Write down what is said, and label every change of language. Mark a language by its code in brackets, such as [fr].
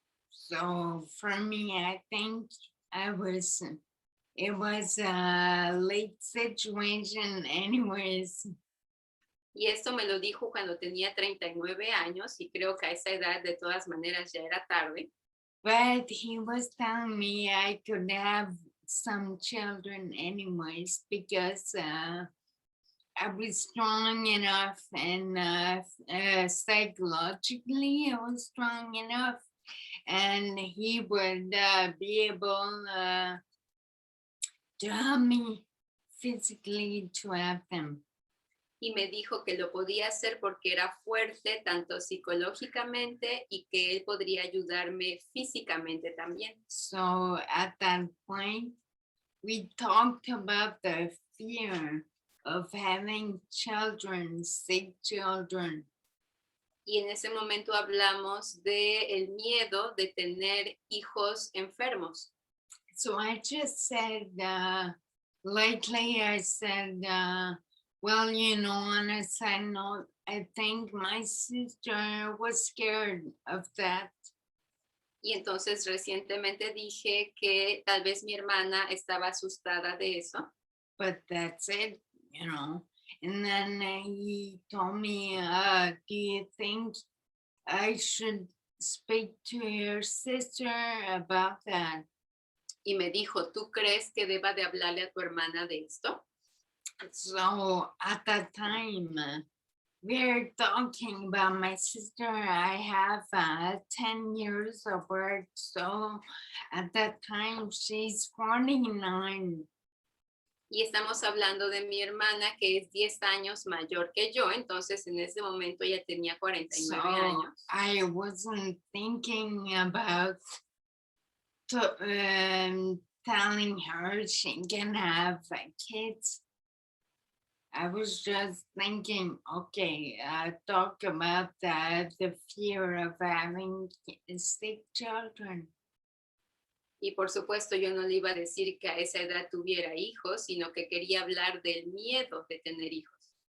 [en] So for me, I think it was a late situation anyways. [es] Y esto me lo dijo cuando tenía 39 años y creo que a esa edad de todas maneras ya era tarde. [en] But he was telling me I could have some children anyways because I was strong enough, and psychologically I was strong enough, and he would be able to help me physically to have them. [es] Y me dijo que lo podía hacer porque era fuerte tanto psicológicamente y que él podría ayudarme físicamente también. [en] So at that point, we talked about the fear of having children, sick children. [es] Y en ese momento hablamos de el miedo de tener hijos enfermos. [en] So I just said, lately I said, well, you know, on a side note, I think my sister was scared of that. [es] Y entonces recientemente dije que tal vez mi hermana estaba asustada de eso. [en] But that's it, you know. And then he told me, do you think I should speak to your sister about that? [es] Y me dijo, ¿tú crees que deba de hablarle a tu hermana de esto? [en] So at that time, we're talking about my sister. I have 10 years of work. So at that time, she's 49. [es] Y estamos hablando de mi hermana que es 10 años mayor que yo. Entonces en ese momento ella tenía 49 So años. [en] I wasn't thinking about telling her she can have kids. I was just thinking, okay, talk about the fear of having sick children. [es] Y por supuesto yo no le iba a decir que a esa edad tuviera hijos, sino que quería hablar del miedo de tener hijos.